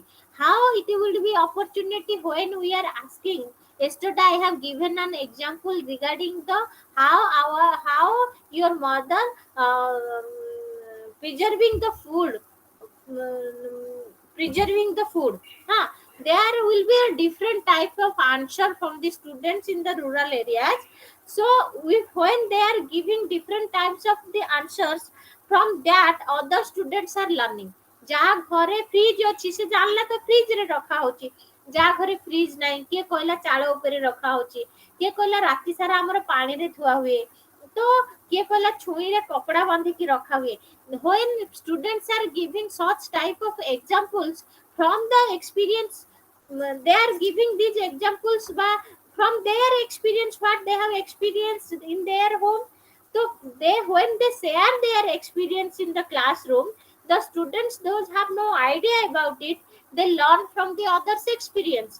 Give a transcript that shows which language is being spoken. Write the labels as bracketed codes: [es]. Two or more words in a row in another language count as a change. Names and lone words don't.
[en] How it will be opportunity? When we are asking, yesterday I have given an example regarding the how your mother preserving the food, preserving the food, huh? There will be a different type of answer from the students in the rural areas. So when they are giving different types of the answers, from that other students are learning. [or] ଯାହା ଘରେ ଫ୍ରିଜ ଅଛି ସେ ଜାଣିଲା ତ ଫ୍ରିଜରେ ରଖା ହଉଛି, ଯାହା ଘରେ ଫ୍ରିଜ ନାହିଁ, କିଏ କହିଲା ଚାଳ ଉପରେ ରଖା ହଉଛି, କିଏ କହିଲା ରାତି ସାରା ଆମର ପାଣିରେ ଧୁଆ ହୁଏ, ତ କିଏ କହିଲା ଛୁଇଁରେ କପଡା ବାନ୍ଧିକି ରଖା ହୁଏ. [en] When students are giving such type of examples from the experience, they are giving these examples from their experience, what they have experienced in their home. So they, when they share their experience in the classroom, the students, those have no idea about it, they learn from the others experience.